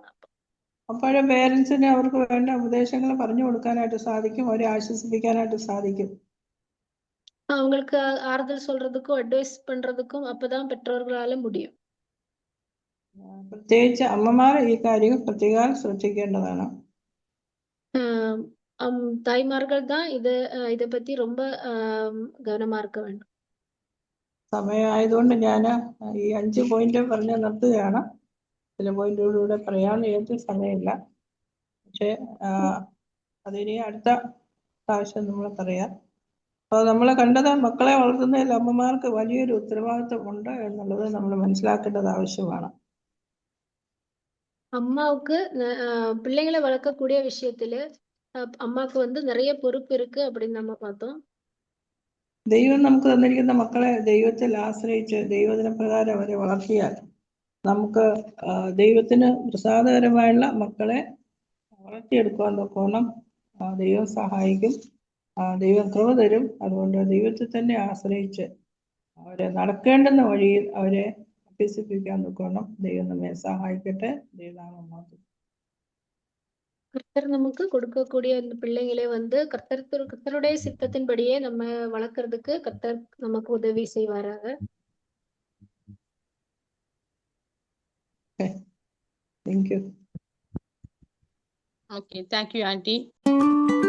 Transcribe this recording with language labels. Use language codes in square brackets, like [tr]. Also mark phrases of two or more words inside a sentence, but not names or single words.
[ml] അപ്പോഴും പേരൻസിന് അവർക്ക് വേണ്ട ഉപദേശങ്ങൾ പറഞ്ഞു കൊടുക്കാനായിട്ട് സാധിക്കും, അവരെ ആശ്വസിപ്പിക്കാനായിട്ട് സാധിക്കും. [ta] அவங்களுக்கு ஆறுதல் சொல்றதுக்கும் அட்வைஸ் பண்றதுக்கும் அப்பதான் பெற்றோர்களால முடியும். [ml] പ്രത്യേകിച്ച് അമ്മമാർ ഈ കാര്യങ്ങൾ പ്രത്യേകം ശ്രദ്ധിക്കേണ്ടതാണ്. [ta] தாய்மார்கள் தான் இதை பத்தி ரொம்ப கவனமா இருக்க வேண்டும். [ml] സമയമായതുകൊണ്ട് ഞാൻ ഈ 5 പോയിന്റ് പറഞ്ഞ് നിർത്തുകയാണ്. ചില പോയിന്റുകളിലൂടെ പറയാമെന്ന് വിചാരിച്ച സമയമില്ല. പക്ഷേ അതിനി അടുത്ത പ്രാവശ്യം നമ്മൾ പറയാം. അപ്പോൾ നമ്മൾ കണ്ടത് മക്കളെ വളർത്തുന്നതിൽ അമ്മമാർക്ക് വലിയൊരു ഉത്തരവാദിത്വം ഉണ്ട് എന്നുള്ളത് നമ്മൾ മനസ്സിലാക്കേണ്ടത് ആവശ്യമാണ്. [ta] அம்மாவுக்கு பிள்ளைங்களை வளர்க்கக்கூடிய விஷயத்துல அம்மாவுக்கு வந்து நிறைய பொறுப்பு இருக்கு அப்படின்னு நம்ம பார்த்தோம். [ml] ദൈവം നമുക്ക് തന്നിരിക്കുന്ന മക്കളെ ദൈവത്തിൽ ആശ്രയിച്ച് ദൈവദിന പ്രകാരം അവരെ വളർത്തിയാൽ നമുക്ക് ദൈവത്തിന് പ്രസാദകരമായുള്ള മക്കളെ വളർത്തിയെടുക്കാൻ നോക്കണം. ദൈവം സഹായിക്കും, ദൈവം കൃപ തരും. അതുകൊണ്ട് ദൈവത്തിൽ തന്നെ ആശ്രയിച്ച് അവരെ നടക്കേണ്ടുന്ന വഴിയിൽ അവരെ അഭ്യസിപ്പിക്കാൻ നോക്കണം. ദൈവം നമ്മെ സഹായിക്കട്ടെ. ദൈവനാമം. [ta] கர்த்தர் நமக்கு கொடுக்கக்கூடிய இந்த பிள்ளைகளை வந்து கர்த்தருடைய சித்தத்தின்படியே நம்ம வளர்க்கறதுக்கு கர்த்தர் நமக்கு உதவி செய்வாராக. [en] Thank you. Okay, thank you, Auntie.